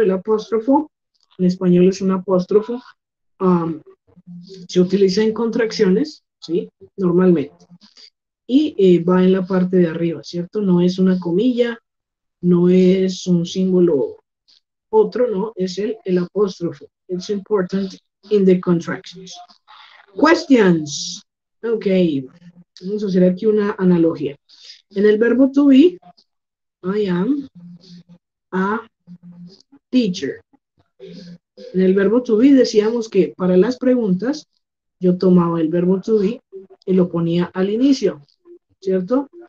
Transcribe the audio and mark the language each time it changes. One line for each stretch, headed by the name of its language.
Spanish: El apóstrofo, en español es un apóstrofo, se utiliza en contracciones, ¿sí? Normalmente. Y va en la parte de arriba, ¿cierto? No es una comilla, no es un símbolo otro, no, es el apóstrofo.
English: It's important in the contractions. Questions.
Spanish: Ok, vamos a hacer aquí una analogía. En el verbo to be,
English: I am a teacher.
Spanish: En el verbo to be decíamos que para las preguntas yo tomaba el verbo to be y lo ponía al inicio, ¿cierto?